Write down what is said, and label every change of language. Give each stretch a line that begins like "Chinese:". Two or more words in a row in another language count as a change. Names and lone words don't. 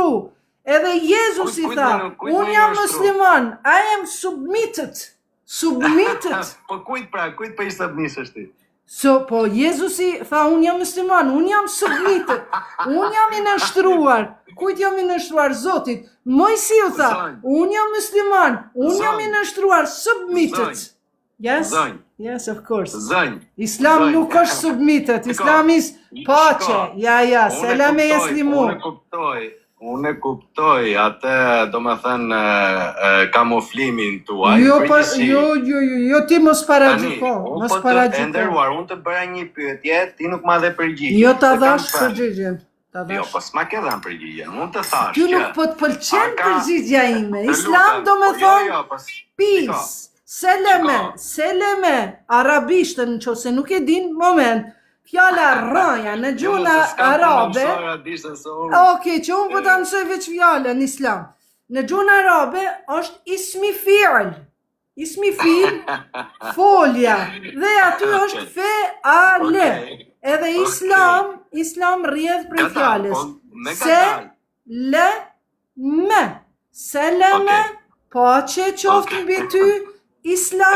Albanian: Edhe Jezusi tha, unë jam musliman,
English: I am submitted.
Albanian: Po kujt për i submisësh ti? Po Jezusi tha, unë jam musliman, unë jam submitted, unë jam i nështruar. Kujt jam i nështruar? Zotit. Mojsiu tha, unë jam musliman, unë jam i nështruar, submitted.
English: Yes, of course. Islam
Albanian: nuk është
English: submitted, Islam is pace.
Albanian: Ja, selam e jeslimu. Unë e kuptoj atë, do me thënë, kamuflimin tuaj. Jo, ti mos paragjiko, mos E paragjiko. nderuar, unë të bëra një pyetje, ti nuk ma dhe përgjigje. Jo ta dhash përgjigjen. Jo, po s'ma ke dhënë përgjigjen. Unë të thash Ty nuk po të pëlqen përgjigja ime. Islam do me thonë peace, seleme, arabishtën nëse nuk e din, moment. Fjala rëja në gjuhën arabe. Okej, që unë po ta mësoj veç fjalën islam. Në gjuhën arabe është
Arabic: اسم فعل. اسم فعل,
Albanian: folja. Dhe aty është fe'ale. Edhe islam rrjedh prej fjalës. Seleme, paqe qoftë mbi ty, islam.